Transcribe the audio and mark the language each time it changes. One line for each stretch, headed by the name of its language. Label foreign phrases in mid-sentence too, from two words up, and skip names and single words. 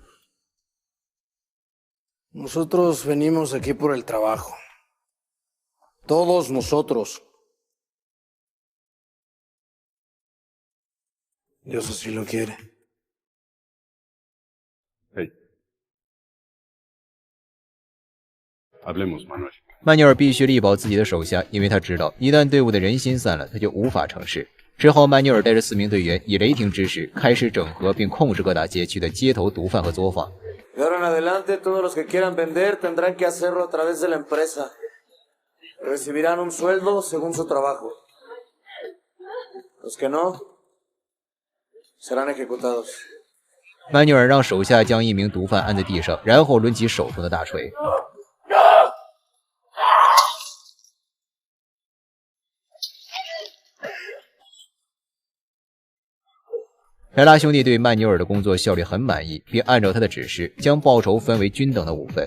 Spanish: Nosotros venimos aquí por el trabajo. Todos nosotros. Dios así lo quiere. Hey. Hablemos, Manuel.
Chinese: 曼纽尔必须力保自己的手下，因为他知道一旦队伍的人心散了，他就无法成事。之后，曼纽尔带着4名队员以雷霆之势开始整合并控制各大街区的街头毒贩和作坊。
Spanish: De ahora en adelante, todos los que quieran vender tendrán que hacerlo a través de la empresa. Recibirán un sueldo según su trabajo. Los que no, serán ejecutados.
Chinese: 曼纽尔让手下将1名毒贩按在地上，然后抡起手中的大锤。莱拉兄弟对曼纽尔的工作效率很满意，并按照他的指示将报酬分为均等的5份。